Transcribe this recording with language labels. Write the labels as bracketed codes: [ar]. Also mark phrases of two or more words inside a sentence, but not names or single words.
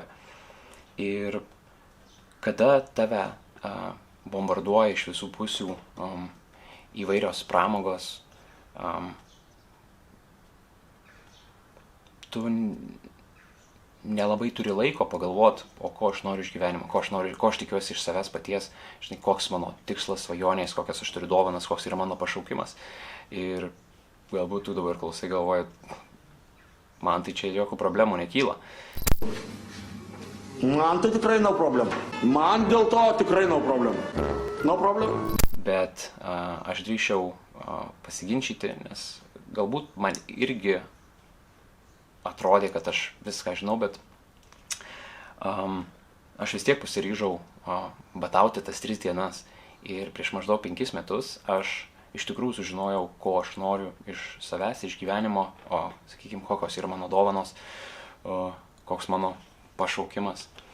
[lt] Ir kada tave bombarduoja iš visų pusių įvairios pramogos, tu nelabai turi laiko pagalvoti, o ko aš noriu iš gyvenimo, ko aš tikiuosi iš savęs paties, žinai, koks mano tikslas, svajonės, kokias aš turiu dovanas, koks yra mano pašaukimas. Ir galbūt tu dabar klausai galvoji, man tai čia jokių problemų nekyla. Man tai tikrai [en] no problem. [lt] Man dėl to tikrai [en] no problem. No problem. [lt] Bet aš drįsčiau pasiginčyti, nes galbūt man irgi atrodė, kad aš viską žinau, bet aš vis tiek pasiryžau badauti tas 3 dienas. Ir prieš maždaug 5 metus aš iš tikrųjų sužinojau, ko aš noriu iš savęs, iš gyvenimo, sakykime, kokios yra mano dovanos, koks mano pašaukimas.